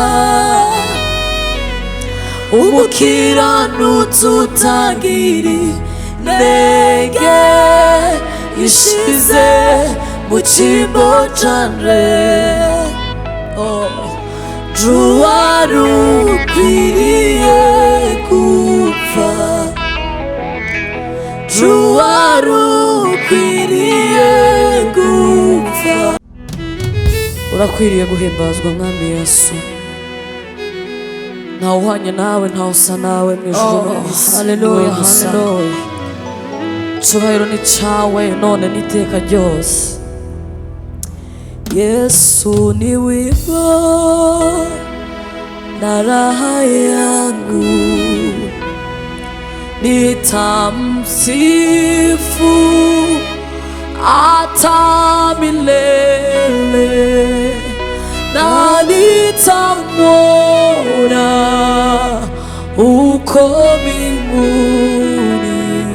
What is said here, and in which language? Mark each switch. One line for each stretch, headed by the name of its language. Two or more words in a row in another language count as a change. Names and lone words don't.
Kinyarwanda: umukiranutsi utagira intege ishize mu cyimbo cane wari ukwiriye gupfa wari ukwiriye gupfa urakwiriye guhimbazwa mwami Yesu ntawe uhwanye nawe ntawe usa nawe mu ijuru no mu isi haleluya haleluya icyubahiro ni cyawe none n'iteka ryose Yesu
Swahili: ni wimbo na raha yangu nitamsifu hata milele na nitamwona uko mbinguni.